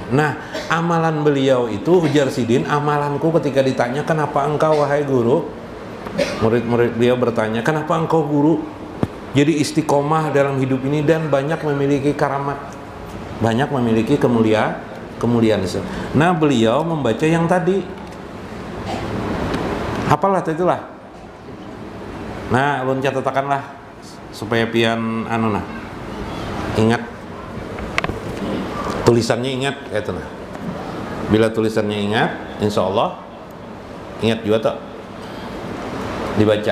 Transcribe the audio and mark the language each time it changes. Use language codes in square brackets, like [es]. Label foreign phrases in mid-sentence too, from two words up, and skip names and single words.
[id] Nah, amalan beliau itu, ujar Sidin, amalanku ketika ditanya, kenapa engkau wahai guru? Murid-murid beliau bertanya, kenapa engkau guru? Jadi istiqomah dalam hidup ini dan banyak memiliki karamat, banyak memiliki kemuliaan Islam. Nah, beliau membaca yang tadi, hafalah itulah. [bjn] Nah, ulun catatakanlah supaya pian ingat, tulisannya ingat itu nah. [id] Bila tulisannya ingat, [ar] إن شاء الله [id] ingat juga tuh dibaca.